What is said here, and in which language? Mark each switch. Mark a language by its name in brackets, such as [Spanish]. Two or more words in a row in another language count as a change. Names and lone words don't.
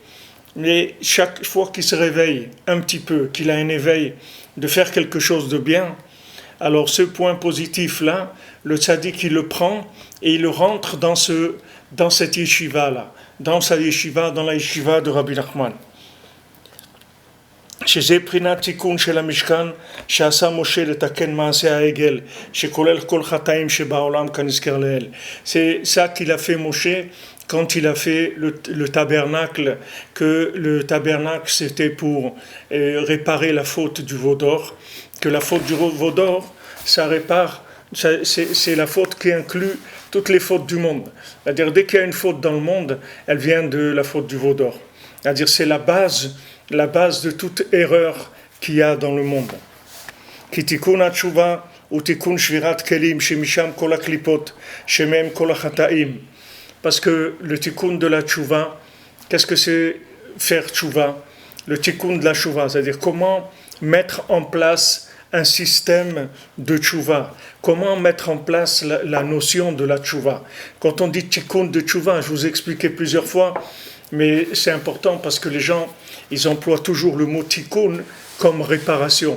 [French] Mais chaque fois qu'il se réveille un petit peu, qu'il a un éveil de faire quelque chose de bien, alors ce point positif là, le tzaddik il le prend et il le rentre dans cette yeshiva là, dans la yeshiva de Rabbi Nachman. [Hebrew] שזה בחינת תיקון של המשכן שעשה משה לתקן מעשה העגל שכולל כל חטאים שבעולם כנזכר לעיל. [French] C'est ça qu'il a fait Moshe quand il a fait le tabernacle, que le tabernacle c'était pour réparer la faute du veau d'or, que la faute du veau d'or ça répare, c'est la faute qui inclut toutes les fautes du monde. C'est-à-dire dès qu'il y a une faute dans le monde, elle vient de la faute du veau d'or. C'est-à-dire c'est la base de toute erreur qu'il y a dans le monde. [Hebrew] כי תיקון התשובה הוא תיקון שבירת כלים שמשם כל הקליפות שהם כל החטאים. [French] Parce que le tikkun de la tchouva, qu'est-ce que c'est faire tchouva? Le tikkun de la tchouva, c'est-à-dire comment mettre en place un système de tchouva, comment mettre en place la notion de la tchouva. Quand on dit tikkun de tchouva, je vous ai expliqué plusieurs fois, mais c'est important parce que les gens, ils emploient toujours le mot tikkun comme réparation.